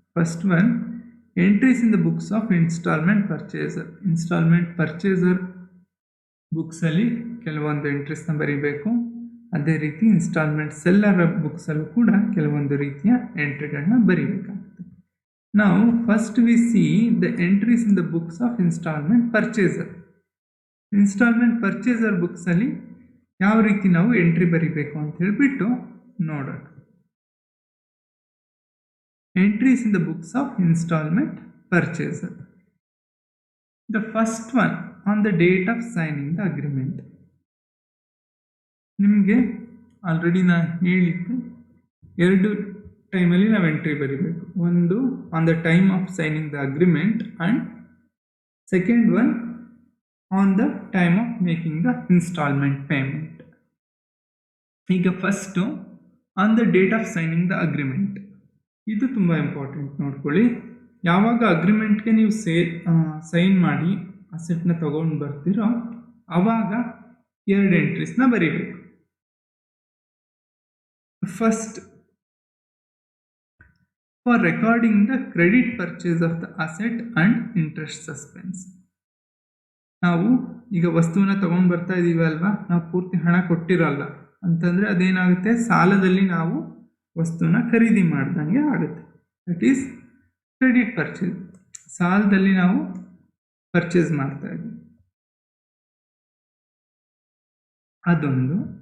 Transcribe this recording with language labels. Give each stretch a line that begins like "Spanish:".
English: First one, entries in the books of instalment purchaser.
Kannada: Instalment purchaser ಬುಕ್ಸಲ್ಲಿ ಕೆಲವೊಂದು ಎಂಟ್ರೀಸ್ನ ಬರೀಬೇಕು. ಅದೇ ರೀತಿ ಇನ್ಸ್ಟಾಲ್ಮೆಂಟ್ ಸೆಲ್ಲರ್ ಬುಕ್ಸಲ್ಲೂ ಕೂಡ ಕೆಲವೊಂದು ರೀತಿಯ ಎಂಟ್ರಿಗಳನ್ನ ಬರೀಬೇಕಾಗುತ್ತೆ.
English: Now first we see the entries in the books of installment purchaser. Installment purchaser books
Kannada: ಅಲ್ಲಿ ಯಾವ ರೀತಿ ನಾವು ಎಂಟ್ರಿ ಬರಿಬೇಕು ಅಂತ ಹೇಳ್ಬಿಟ್ಟು ನೋಡೋಣ.
English: Entries in the books of installment purchaser. The first one on the date of signing the agreement.
Kannada: ನಿಮಗೆ already ನಾನು ಹೇಳಿದ್ದು ಎರಡು ಟೈಮಲ್ಲಿ ನಾವು ಎಂಟ್ರಿ ಬರೀಬೇಕು.
English: ಒಂದು on the time of signing the agreement and second one on the time of making the instalment payment. ಈಗ first on the date of signing the agreement.
Kannada: ಇದು ತುಂಬ ಇಂಪಾರ್ಟೆಂಟ್, ನೋಡ್ಕೊಳ್ಳಿ. ಯಾವಾಗ ಅಗ್ರಿಮೆಂಟ್ಗೆ ನೀವು ಸೈನ್ ಮಾಡಿ ಅಸೆಟ್ನ ತೊಗೊಂಡು ಬರ್ತೀರೋ ಆವಾಗ ಎರಡು ಎಂಟ್ರೀಸ್ನ ಬರೀಬೇಕು.
English: First, for recording the credit purchase of the asset and interest suspense.
Kannada: ನಾವು ಈಗ ವಸ್ತುವನ್ನ ತೊಗೊಂಡು ಬರ್ತಾ ಇದ್ದೀವಿ ಅಲ್ವಾ, ನಾವು ಪೂರ್ತಿ ಹಣ ಕೊಟ್ಟಿರಲ್ಲ ಅಂತಂದರೆ ಅದೇನಾಗುತ್ತೆ, ಸಾಲದಲ್ಲಿ ನಾವು ವಸ್ತುವನ್ನ ಖರೀದಿ ಮಾಡ್ದಂಗೆ ಆಗುತ್ತೆ.
English: That is credit purchase.
Kannada: ಸಾಲದಲ್ಲಿ ನಾವು ಪರ್ಚೇಸ್ ಮಾಡ್ತಾ ಇದ್ವಿ, ಅದೊಂದು.